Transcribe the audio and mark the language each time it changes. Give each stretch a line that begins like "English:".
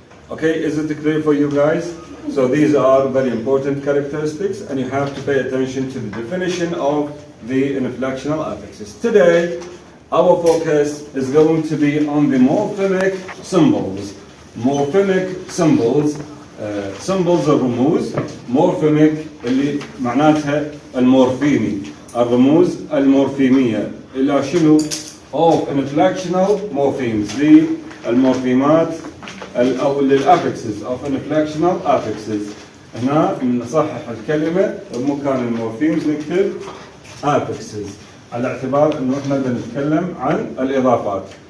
English: Okay, is it clear for you guys? So these are very important characteristics, and you have to pay attention to the definition of the inflectional affixes. Today, our focus is going to be on the morphemic symbols. Morphemic symbols, symbols
Arabic: الرموز. morphemic اللي معناتها المورفيمي. الرموز المورفيمية. إلى شنو؟
English: of inflectional morphemes
Arabic: للمورفيمات أو للأفكسز
English: of inflectional affixes.
Arabic: هنا نصحح الكلمة بمكان المورفيمز نكتب affixes على اعتبار انه احنا بنتكلم عن الإضافات.